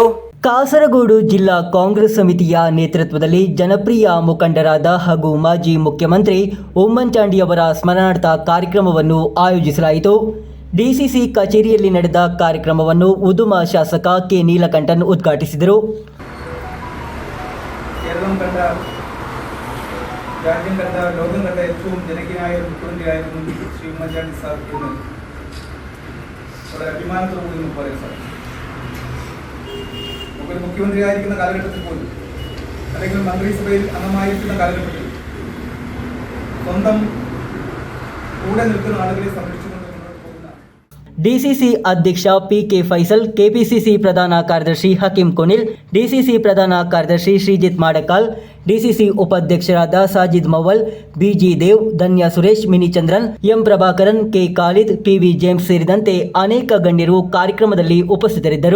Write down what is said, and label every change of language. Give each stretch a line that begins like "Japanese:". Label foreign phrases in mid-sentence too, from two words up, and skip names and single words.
Kannada: ಕಾಸರಗೋಡು ಜಿಲ್ಲಾ ಕಾಂಗ್ರೆಸ್ ಸಮಿತಿಯ ನೇತೃತ್ವದಲ್ಲಿ ಜನಪ್ರಿಯ ಮುಖಂಡರಾದ ಹಾಗೂ ಮಾಜಿ ಮುಖ್ಯಮಂತ್ರಿ ಉಮ್ಮನ್-ಚಾಂಡಿ ಅವರ ಸ್ಮರಣಾರ್ಥ ಕಾರ್ಯಕ್ರಮವನ್ನು ಆಯೋಜಿಸಲಾಯಿತು. ಡಿಸಿಸಿ ಕಚೇರಿಯಲ್ಲಿ ನಡೆದ ಕಾರ್ಯಕ್ರಮವನ್ನು ಉದುಮ ಶಾಸಕ ಕೆ ನೀಲಕಂಠನ್ ಉದ್ಘಾಟಿಸಿದರು.
Malayalam: കേരളം കണ്ട രാജ്യം കണ്ട ലോകം കണ്ട ഏറ്റവും ജനകീയനായ ഒരു മുഖ്യമന്ത്രിയായിരുന്നു ശ്രീ ഉമ്മൻചാണ്ടി സാർ എന്ന് വളരെ അഭിമാനത്തോടുകൂടി നമുക്ക് പറയാൻ സാധിക്കും. നമുക്കൊരു മുഖ്യമന്ത്രിയായിരിക്കുന്ന കാലഘട്ടത്തിൽ പോലും, അല്ലെങ്കിൽ മന്ത്രിസഭയിൽ അംഗമായിരിക്കുന്ന കാലഘട്ടത്തിൽ സ്വന്തം കൂടെ നിൽക്കുന്ന ആളുകളെ സംരക്ഷിച്ചുകൊണ്ട്
Kannada: ಡಿಸಿಸಿ ಅಧ್ಯಕ್ಷ ಪಿಕೆ ಫೈಸಲ್, ಕೆಪಿಸಿಸಿ ಪ್ರಧಾನ ಕಾರ್ಯದರ್ಶಿ ಹಕೀಂ ಕೊನಿಲ್, ಡಿಸಿಸಿ ಪ್ರಧಾನ ಕಾರ್ಯದರ್ಶಿ ಶ್ರೀಜಿತ್ ಮಾಡಕಾಲ್, ಡಿಸಿಸಿ ಉಪಾಧ್ಯಕ್ಷರಾದ ಸಾಜಿದ್ ಮವಲ್, ಬಿಜಿ ದೇವ್, ಧನ್ಯ ಸುರೇಶ್, ಮಿನಿ ಚಂದ್ರನ್, ಎಂ ಪ್ರಭಾಕರನ್, ಕೆ ಖಾಲಿದ್, ಪಿವಿ ಜೇಮ್ಸ್ ಸೇರಿದಂತೆ ಅನೇಕ ಗಣ್ಯರು ಕಾರ್ಯಕ್ರಮದಲ್ಲಿ ಉಪಸ್ಥಿತರಿದ್ದರು.